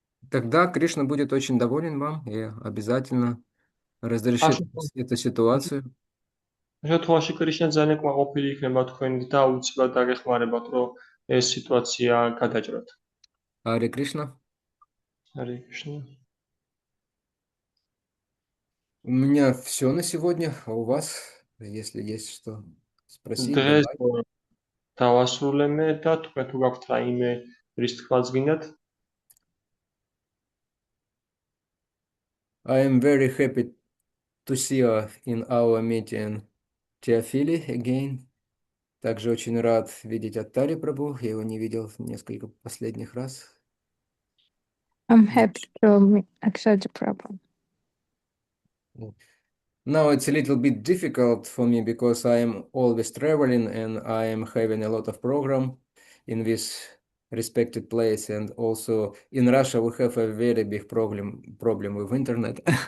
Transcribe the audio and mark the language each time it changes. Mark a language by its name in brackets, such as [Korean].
[Russian] Тогда Кришна будет очень доволен вам и обязательно разрешит эту ситуацию. [Georgian] შემთხვევაში კრიშნა ძალიან კმაყოფილი იქნება თქვენი და უცბად დაგეხმარებათ, რომ ეს სიტუაცია გადაჭრათ. [Russian] Ари Кришна. Харе Кришна. У меня все на сегодня, а у вас, если есть что спросить, [Georgian] დღეს [Russian] добавить. [Georgian] დავასრულემე და თქვენ თუ გაქვთ რაიმე რის თქმაც გინდათ? [English] I am very happy to see you in our meeting Теофили again. [Russian] Также очень рад видеть Аттари Прабhu. Я его не видел несколько последних раз. [English] I'm happy to accept the problem. Now it's a little bit difficult for me because I am always traveling and I am having a lot of program in this respected place, and also in Russia we have a very big problem with internet.